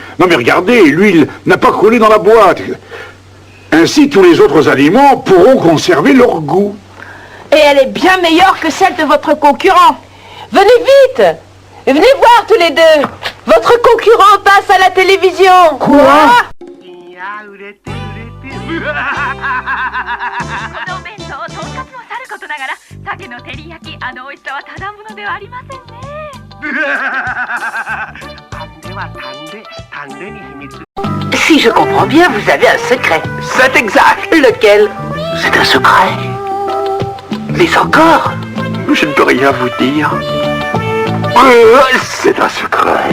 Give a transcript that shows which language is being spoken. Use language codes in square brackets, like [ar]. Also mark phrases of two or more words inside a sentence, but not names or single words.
[fr] Non mais regardez, l'huile n'a pas coulé dans la boîte. Ainsi, tous les autres aliments pourront conserver leur goût. Et elle est bien meilleure que celle de votre concurrent. Venez vite! Venez voir tous les deux. Votre concurrent passe à la télévision. Quoi? [ja] このお弁当、とんかつもさることながら、鮭の照り焼き、あの美味しさはただものではありませんね。 [fr] Si je comprends bien, vous avez un secret. C'est exact. Lequel? C'est un secret. Mais encore, je ne peux rien vous dire. C'est un secret.